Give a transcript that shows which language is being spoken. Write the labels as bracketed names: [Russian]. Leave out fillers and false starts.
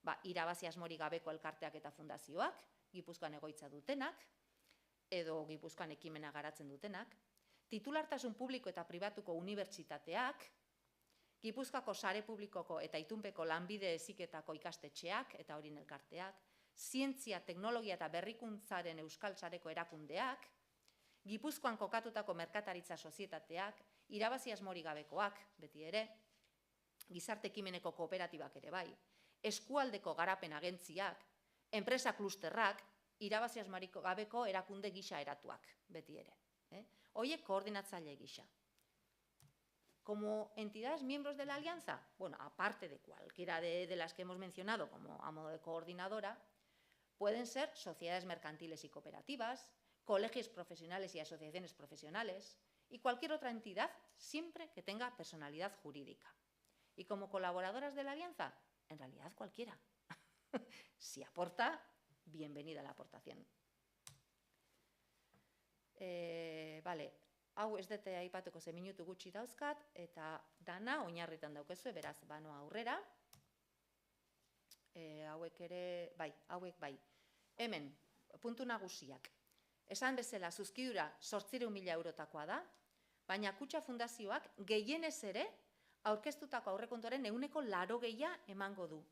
[Basque] Irabazi asmorik gabeko elkarteak eta fundazioak, Gipuzkoan egoitza dutenak, edo Gipuzkoan ekimena garatzen dutenak, titulartasun publiko eta pribatuko unibertsitateak, Gipuzkoako sare publikoko eta itunpeko lanbide heziketako ikastetxeak eta horien elkarteak, zientzia, teknologia eta berrikuntzaren euskal sareko erakundeak, Gipuzkoan kokatutako merkataritza sozietateak, irabazi asmorik gabekoak, beti ere, gizarte ekimeneko kooperatibak ere bai, eskualdeko garapen agentziak, enpresa klusterrak, irabazi asmorik gabeko erakunde gisa eratuak, beti ere. Horiek koordinatzaile gisa. [Spanish] Como entidades miembros de la alianza, bueno, aparte de cualquiera de las que hemos mencionado como a modo de coordinadora, pueden ser sociedades mercantiles y cooperativas, colegios profesionales y asociaciones profesionales y cualquier otra entidad siempre que tenga personalidad jurídica. Y como colaboradoras de la alianza, en realidad cualquiera. Si aporta, bienvenida la aportación. [Basque] Vale, hau ez dute aipatuko ze minutu gutxi dauzkat, eta dana oinarritan daukezue, beraz, banoa aurrera. Hauek ere, hauek bai. Hemen, puntu nagusiak. Esan bezala, zuzkidura 800.000 eurotakoa da, baina Kutxa Fundazioak gehienez ere aurkeztutako aurrekontuaren 80% emango du.